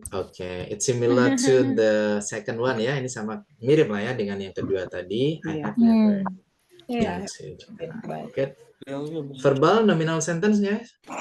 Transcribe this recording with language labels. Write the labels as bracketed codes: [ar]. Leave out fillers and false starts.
[en] Oke, it's similar to the second one ya. [id] Ini sama mirip lah ya dengan yang kedua tadi. [en] I have never been to Jakarta. Good. Verbal nominal sentence guys.